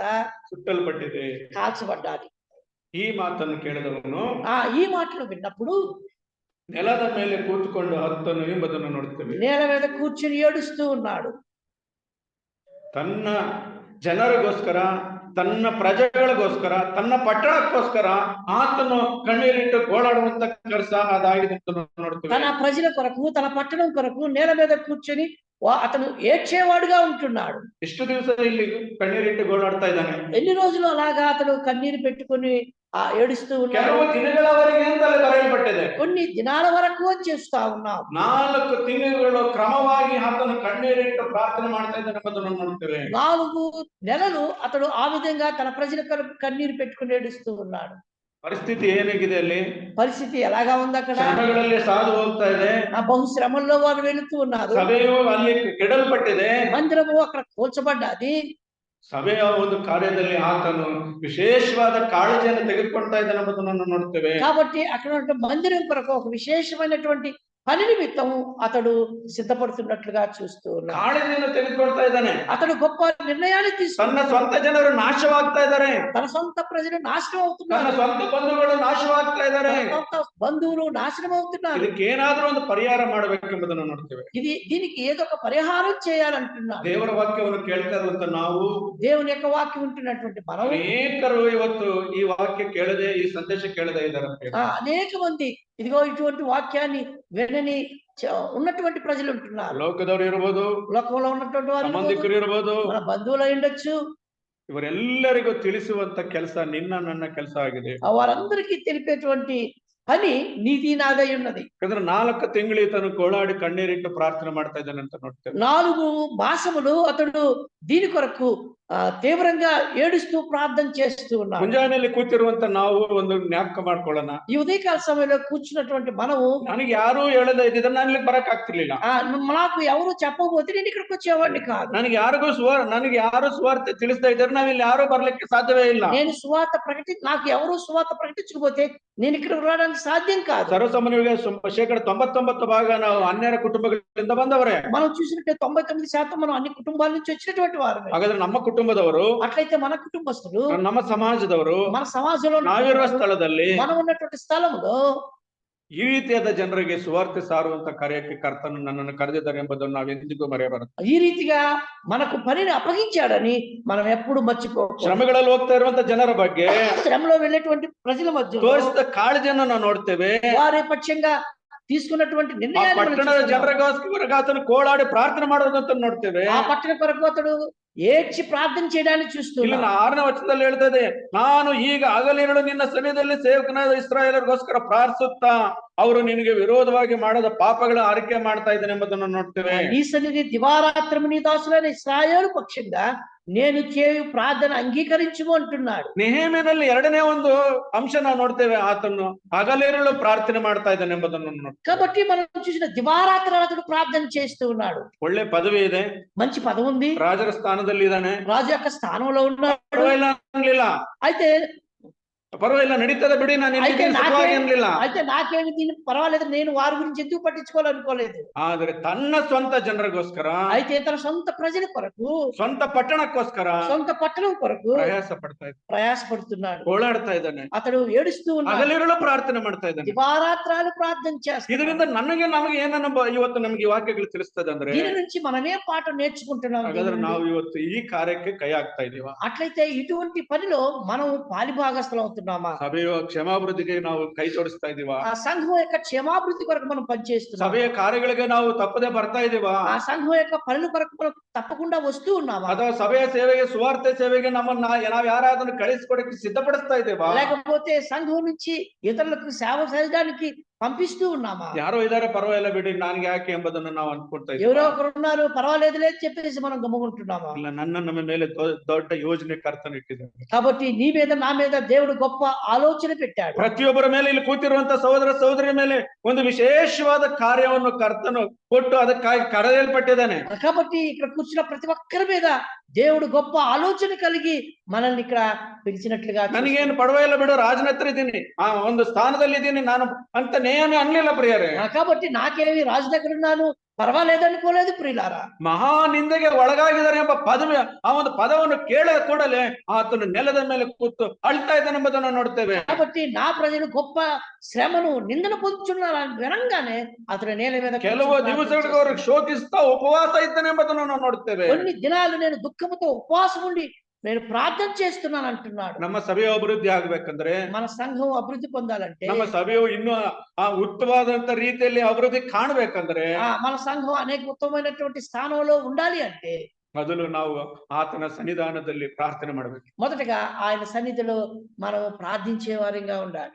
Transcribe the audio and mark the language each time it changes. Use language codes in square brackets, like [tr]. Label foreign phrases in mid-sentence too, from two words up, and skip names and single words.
[kn] ಸುಟ್ಟಲ್ಪಟ್ಟಿದೆ. [te] కాల్చబడ్డాది. [kn] ಈ ಮಾತನ್ನು ಕೇಳಿದವನು [te] ఈ మాటలు విన్నప్పుడు [kn] ನೆಲದ ಮೇಲೆ ಕೂತ್ಕೊಂಡು ಹತ್ತನು ಎಂಬುದನ್ನು ನೋಡ್ತೇವೆ. [te] నేల మీద కూర్చుని ఏడుస్తూ ఉన్నాడు. [kn] ತನ್ನ ಜನರಿಗೋಸ್ಕರ, ತನ್ನ ಪ್ರಜೆಗಳಿಗೋಸ್ಕರ, ತನ್ನ ಪಟ್ಟಣಕ್ಕೋಸ್ಕರ ಆತನು ಕಣ್ಣೀರಿಟ್ಟು ಗೋಳಾಡುವಂತ ಕೆಲಸ ಅದಾಗಿದೆ ಅಂತ ನೋಡ್ತೇವೆ. [te] తన ప్రజల కొరకు, తన పట్టణం కొరకు నేల మీద కూర్చొని అతను ఏడ్చేవాడుగా ఉంటున్నాడు. [kn] ಎಷ್ಟು ದಿವಸ ಇಲ್ಲಿ ಕಣ್ಣೀರಿಟ್ಟು ಗೋಳಾಡ್ತಾ ಇದ್ದಾನೆ? [te] ఎన్ని రోజులు అలాగా అతను కన్నీరు పెట్టుకుని ఏడుస్తూ ఉన్నాడు? [kn] ಕೆಲವು ದಿನಗಳವರೆಗೆ ಅಂತಲೇ ಬರೆಯಲ್ಪಟ್ಟಿದೆ. [te] కొన్ని దినాల వరకు చేస్తా ఉన్నాం. [kn] 4 ತಿಂಗಳು ಕ್ರಮವಾಗಿ ಆತನು ಕಣ್ಣೀರಿಟ್ಟು ಪ್ರಾರ್ಥನೆ ಮಾಡ್ತಾ ಇದ್ದಾನೆ ಎಂಬುದನ್ನು ನೋಡ್ತೇವೆ. [te] 4 నెలలు అతడు ఆ విధంగా తన ప్రజల కొరకు కన్నీరు పెట్టుకుని ఏడుస్తూ ఉన్నాడు. [kn] ಪರಿಸ್ಥಿತಿ ಏನಾಗಿದೆ ಅಲ್ಲಿ? [te] పరిస్థితి ఎలాగా ఉంది అక్కడ? [kn] ಶ್ರಮಗಳಲ್ಲಿ ಸಾದು ಹೋಗ್ತಾ ಇದೆ. [te] బహుశ్రమంలో వారు వెళుతూ ఉన్నారు. [kn] ಸಭೆಯು ಅಲ್ಲಿ ಕೆಡಲ್ಪಟ್ಟಿದೆ. [te] మందిరము అక్కడ కూల్చబడ్డది. [kn] ಸಭೆಯ ಒಂದು ಕಾರ್ಯದಲ್ಲಿ ಆತನು ವಿಶೇಷವಾದ ಕಾಳಜಿಯನ್ನು ತೆಗೆದುಕೊಳ್ತಾ ಇದ್ದಾನೆ ಎಂಬುದನ್ನು ನೋಡ್ತೇವೆ. [te] కాబట్టి అక్కడ మందిరం కొరకు ఒక విశేషమైనటువంటి పని నిమిత్తము అతడు సిద్ధపడుతున్నట్లుగా చూస్తూ ఉన్నాడు. [kn] ಕಾಳಜಿಯನ್ನು ತೆಗೆದುಕೊಳ್ತಾ ಇದ್ದಾನೆ. [te] అతడు గొప్ప నిర్ణయాన్ని తీసుకున్నాడు. [kn] ತನ್ನ ಸ್ವಂತ ಜನರು ನಾಶವಾಗ್ತಾ ಇದ್ದಾರೆ, [te] తన సొంత ప్రజలు నాశనం [kn] ತನ್ನ [te] అవుతున్నారు, [kn] ಸ್ವಂತ ಬಂಧುಗಳು ನಾಶವಾಗ್ತಾ ಇದ್ದಾರೆ. [te] సొంత బంధువులు నాశనం అవుతున్నారు. [kn] ಇದಕ್ಕೆ ಏನಾದ್ರೂ ಒಂದು ಪರಿಹಾರ ಮಾಡಬೇಕೆಂಬುದನ್ನು ನೋಡ್ತೇವೆ. [te] దీనికి ఏదో ఒక పరిహారం చేయాలంటున్నారు. [kn] ದೇವರ ವಾಕ್ಯವನ್ನು ಕೇಳ್ತಾ ಇರುವಂತ ನಾವು, [te] దేవుని యొక్క వాక్యం ఉంటున్నటువంటి మనం, [kn] ಅನೇಕರು ಇವತ್ತು ಈ ವಾಕ್ಯ ಕೇಳದೆ, ಈ ಸಂದೇಶ ಕೇಳದೆ ಇದ್ದಾರೆ. [te] అనేక మంది ఇదిగో ఇటువంటి వాక్యాన్ని వినని ఉన్నటువంటి ప్రజలు ఉంటున్నారు. [kn] ಲೋಕದವರು ಇರಬಹುದು, [te] లోకంలో ఉన్నటువంటి వారు, [kn] ಸಂಬಂಧಿಕರು ಇರಬಹುದು, [te] మన బంధువులు ఉండొచ్చు. [kn] ಇವರೆಲ್ಲರಿಗೂ ತಿಳಿಸುವಂತ ಕೆಲಸ ನಿನ್ನ ನನ್ನ ಕೆಲಸ ಆಗಿದೆ. [te] వారందరికీ తెలిపేటువంటి పని నీతి నాదై ఉన్నది. [kn] ಯಾಕಂದ್ರೆ 4 ತಿಂಗಳು ತನು ಕೋಳಾಡಿ ಕಣ್ಣೀರಿಟ್ಟು ಪ್ರಾರ್ಥನೆ ಮಾಡ್ತಾ ಇದ್ದಾನೆ ಅಂತ ನೋಡ್ತೇವೆ. [te] 4 మాసములు అతడు దీని కొరకు తీవ్రంగా ఏడుస్తూ ప్రార్థన చేస్తూ ఉన్నాడు. [kn] ಮುಂಜಾನೆಯಲ್ಲಿ ಕೂತಿರುವಂತ ನಾವು ಒಂದು ಜ್ಞಾಪಕ ಮಾಡ್ಕೊಳ್ಳೋಣ. [te] ఈ ఉదయకాల సమయంలో కూర్చున్నటువంటి మనము, [kn] ನನಗೆ ಯಾರು ಹೇಳದ ಇದ್ದಿದ್ರೆ ನಾನು ಇಲ್ಲಿ ಬರಕ್ ಆಗ್ತಿರ್ಲಿಲ್ಲ. [te] నాకు ఎవరు చెప్పకపోతే నేను ఇక్కడికి వచ్చేవాడిని కాదు. [kn] ನನಗೆ ಯಾರು ಸುವಾರ್ತೆ ತಿಳಿಸ್ತಾ ಇದ್ದಾರೆ, ನಾವಿಲ್ಲಿ ಯಾರು ಬರ್ಲಿಕ್ಕೆ ಸಾಧ್ಯವೇ ಇಲ್ಲ. [te] నేను సువార్త నాకు ఎవరు సువార్త ప్రకటించకపోతే నేను ఇక్కడికి రావడానికి సాధ్యం కాదు. [kn] ಸರ್ವಸಾಮಾನ್ಯವಾಗಿ 99% ನಾವು ಅನ್ಯರ ಕುಟುಂಬಗಳಿಂದ ಬಂದವರೇ. [te] మనం చూసినట్టే 99% మనం అన్ని కుటుంబాల నుంచి వచ్చినటువంటి వారు. [kn] ಹಾಗಾದ್ರೆ ನಮ್ಮ ಕುಟುಂಬದವರು, [te] అట్లయితే మన కుటుంబస్తులు, [kn] ನಮ್ಮ ಸಮಾಜದವರು, [te] మన సమాజంలో [kn] ನಾವಿರುವ ಸ್ಥಳದಲ್ಲಿ, [te] మనం ఉన్నటువంటి స్థలంలో [kn] ಈ ರೀತಿಯಾದ ಜನರಿಗೆ ಸುವಾರ್ತೆ ಸಾರುವಂತ ಕಾರ್ಯಕ್ಕೆ ಕರ್ತನು ನನ್ನನ್ನು ಕರೆದಿದ್ದಾರೆ ಎಂಬುದನ್ನು ನಾವೆಂದಿಗೂ ಮರೆಯಬಾರದು. [te] ఈ రీతిగా మనకు పనిని అప్పగించాడని మనం ఎప్పుడు మర్చిపోకూడదు. [kn] ಶ್ರಮಗಳಲ್ಲಿ ಹೋಗ್ತಾ ಇರುವಂತ ಜನರ ಬಗ್ಗೆ, [te] శ్రమలో వెళ్ళేటువంటి ప్రజల మధ్య [kn] ತೋರಿಸಿದ ಕಾಳಜಿಯನ್ನು ನಾವು ನೋಡ್ತೇವೆ. [te] వారి పక్షంగా తీసుకున్నటువంటి నిర్ణయాలు, [kn] ಪಟ್ಟಣದ ಜನರಿಗೋಸ್ಕರ ಆತನು ಕೋಳಾಡಿ ಪ್ರಾರ್ಥನೆ ಮಾಡೋದಂತ ನೋಡ್ತೇವೆ. [te] ఆ పట్టణ కొరకు అతడు ఏడ్చి ప్రార్థన చేయడానికి [kn] ಇಲ್ಲಿ [te] చూస్తున్నాం. [kn] 6ನೇ ವಚನದಲ್ಲಿ ಹೇಳ್ತದೆ, ನಾನು ಈಗ ಹಗಲಿರುಳು ನಿನ್ನ ಸನ್ನಿಧಿಯಲ್ಲಿ ಸೇವಕನಾದ ಇಸ್ರಾಯೇಲರಿಗೋಸ್ಕರ ಪ್ರಾರ್ಥಿಸುತ್ತಾ ಅವರು ನಿನಗೆ ವಿರೋಧವಾಗಿ ಮಾಡದ ಪಾಪಗಳ ಅರಿಕೆ ಮಾಡ್ತಾ ಇದ್ದೇನೆ ಎಂಬುದನ್ನು ನೋಡ್ತೇವೆ. [te] నీ సన్నిధి దివారాత్రము నీ దాసులైన ఇశ్రాయేలు పక్షంగా నేను చేయు ప్రార్థన అంగీకరించుము అంటున్నాడు. [kn] ನೆಹೆಮೀಯನಲ್ಲಿ 2ನೇ ಒಂದು ಅಂಶ ನಾವು ನೋಡ್ತೇವೆ, ಆತನು ಹಗಲಿರುಳು ಪ್ರಾರ್ಥನೆ ಮಾಡ್ತಾ ಇದ್ದಾನೆ ಎಂಬುದನ್ನು ನೋಡ್ತೇವೆ. [te] కాబట్టి మనం చూసిన దివారాత్రాలు అతడు ప్రార్థన చేస్తూ ఉన్నాడు. [kn] ಒಳ್ಳೆ ಪದವಿ ಇದೆ, [te] మంచి పదవి ఉంది, [kn] ರಾಜರ ಸ್ಥಾನದಲ್ಲಿ ಇದ್ದಾನೆ, [te] రాజు యొక్క స్థానంలో ఉన్నాడు. [kn] ಪರವಾಗಿಲ್ಲ ಅನ್ಲಿಲ್ಲ, [te] అయితే [kn] ಪರವಾಗಿಲ್ಲ ನಡೀತದೆ ಬಿಡಿ, ನಾನು [te] అయితే [kn] ಸುಖವಾಗಿ ಅನ್ಲಿಲ್ಲ. [te] నాకేమి దీని పర్వాలేదు, నేను వారి గురించి ఎందుకు పట్టించుకోవాలనుకోలేదు. [kn] ಆದ್ರೆ ತನ್ನ ಸ್ವಂತ ಜನರಿಗೋಸ್ಕರ, [te] అయితే తన సొంత ప్రజల కొరకు, [kn] ಸ್ವಂತ ಪಟ್ಟಣಕ್ಕೋಸ್ಕರ [te] సొంత పట్టణం కొరకు [kn] ಪ್ರಯಾಸ ಪಡ್ತಾ ಇದ್ದಾನೆ, [te] ప్రయాసపడుతున్నాడు, [kn] ಓಡಾಡ್ತಾ ಇದ್ದಾನೆ, [te] అతడు ఏడుస్తూ ఉన్నాడు, [kn] ಹಗಲಿರುಳು ಪ್ರಾರ್ಥನೆ ಮಾಡ್ತಾ ಇದ್ದಾನೆ. [te] దివారాత్రాలు ప్రార్థన చేస్తాడు. [kn] ಇದರಿಂದ ನಮಗೆ ಏನನ್ನ ಇವತ್ತು ನಮ್ಗೆ ಈ ವಾಕ್ಯಗಳು ತಿಳಿಸ್ತದೆ ಅಂದ್ರೆ, [te] దీని నుంచి మనమే పాఠం నేర్చుకుంటున్నాం. [kn] ಹಾಗಾದ್ರೆ ನಾವು ಇವತ್ತು ಈ ಕಾರ್ಯಕ್ಕೆ ಕೈ ಹಾಕ್ತಾ ಇದೀವ? [te] అట్లయితే ఇటువంటి పనిలో మనం పాలిభాగస్థలం అవుతున్నామా? [kn] ಸಭೆಯ ಕ್ಷಮಾಭಿವೃದ್ಧಿಗೆ ನಾವು ಕೈ ಜೋಡಿಸ್ತಾ ಇದೀವ? [te] ఆ సంఘం యొక్క క్షేమాభివృద్ధి కొరకు మనం పనిచేస్తున్నాం. [kn] ಸಭೆಯ ಕಾರ್ಯಗಳಿಗೆ ನಾವು ತಪ್ಪದೆ ಬರ್ತಾ ಇದೀವ? [te] ఆ సంఘం యొక్క పనుల కొరకు మనం తప్పకుండా వస్తూ ఉన్నామా? [kn] ಅಥವಾ ಸಭೆಯ ಸೇವೆಗೆ, ಸುವಾರ್ತೆ ಸೇವೆಗೆ ನಮ್ಮನ್ನ ನಾವು ಯಾರಾದ್ರೂ ಕಳಿಸ್ಕೊಡಕ್ಕೆ ಸಿದ್ಧಪಡಿಸ್ತಾ ಇದ್ದೇವಾ? [te] లేకపోతే సంఘం నుంచి ఇతరులకు సేవ చేయడానికి పంపిస్తూ ఉన్నామా? [kn] ಯಾರೋ ಇದಾರೆ, ಪರವಾಗಿಲ್ಲ ಬಿಡಿ, ನನ್ಗೆ ಯಾಕೆ ಎಂಬುದನ್ನು ನಾವು ಅನ್ಕೊಳ್ತಾ [te] ఎవరో [kn] ಇದ್ದೀವಿ. [te] ఒకరు ఉన్నారు, పర్వాలేదు లేదు చెప్పేసి మనం గమ్ముకుంటున్నామా? [kn] ಇಲ್ಲ, ನಮ್ಮ ಮೇಲೆ ದೊಡ್ಡ ಯೋಜನೆ ಕರ್ತನ ಇಟ್ಟಿದ್ದಾನೆ. [te] కాబట్టి నీ మీద నా మీద దేవుడు గొప్ప ఆలోచన పెట్టాడు. [kn] ಪ್ರತಿಯೊಬ್ಬರ ಮೇಲೆ, ಇಲ್ಲಿ ಕೂತಿರುವಂತ ಸಹೋದರ ಸಹೋದರಿಯ ಮೇಲೆ ಒಂದು ವಿಶೇಷವಾದ ಕಾರ್ಯವನ್ನು ಕರ್ತನು ಕೊಟ್ಟು ಅದಕ್ಕಾಗಿ ಕರೆಯಲ್ಪಟ್ಟಿದ್ದಾನೆ. [te] కాబట్టి ఇక్కడ కూర్చున్న ప్రతి ఒక్కరి మీద దేవుడు గొప్ప ఆలోచన కలిగి మనల్ని ఇక్కడ పిలిచినట్లుగా [kn] ನನಗೇನು ಪರವಾಗಿಲ್ಲ ಬಿಡು, ರಾಜನ ಹತ್ರ ಇದ್ದೀನಿ, ಆ ಒಂದು ಸ್ಥಾನದಲ್ಲಿ ಇದ್ದೀನಿ ನಾನು ಅಂತ ನೇಮಿ ಅನ್ಲಿಲ್ಲ ಪ್ರಿಯರೇ. [te] కాబట్టి నాకేమి రాజు దగ్గర ఉన్నాను, పర్వాలేదు అనుకోలేదు ప్రియులారా. [kn] ಮಹಾ ನಿಂದೆಗೆ ಒಳಗಾಗಿದ್ದಾರೆ ಎಂಬ ಪದವಿ, ಆ ಒಂದು ಪದವನ್ನು ಕೇಳಿದ ಕೂಡಲೇ ಆತನು ನೆಲದ ಮೇಲೆ ಕೂತು ಅಳ್ತಾ ಇದ್ದಾನೆ ಎಂಬುದನ್ನು ನೋಡ್ತೇವೆ. [te] కాబట్టి నా ప్రజలు గొప్ప శ్రమను నిందను పొందుతున్నారు వినంగానే అతను నేల మీద [kn] ಕೆಲವು ದಿವಸಗಳಿಗೆ ಅವ್ರಿಗೆ ಶೋಕಿಸ್ತಾ ಉಪವಾಸ ಇದ್ದಾನೆ ಎಂಬುದನ್ನು ನಾವು ನೋಡ್ತೇವೆ. [te] కొన్ని దినాలు నేను దుఃఖముతో ఉపవాసం ఉండి నేను ప్రార్థన చేస్తున్నాను అంటున్నాడు. [kn] ನಮ್ಮ ಸಭೆಯ ಅಭಿವೃದ್ಧಿ ಆಗ್ಬೇಕಂದ್ರೆ, [te] మన సంఘం అభివృద్ధి పొందాలంటే, [kn] ನಮ್ಮ ಸಭೆಯು ಇನ್ನೂ ಆ ಉತ್ತಮವಾದಂತ ರೀತಿಯಲ್ಲಿ ಅಭಿವೃದ್ಧಿ ಕಾಣಬೇಕಂದ್ರೆ, [te] మన సంఘం అనేక ఉత్తమమైనటువంటి స్థానంలో ఉండాలి అంటే [kn] ಮೊದಲು ನಾವು ಆತನ ಸನ್ನಿಧಾನದಲ್ಲಿ ಪ್ರಾರ್ಥನೆ ಮಾಡಬೇಕು. [te] మొదటగా ఆయన సన్నిధిలో మనం ప్రార్థించే వారిగా ఉండాలి.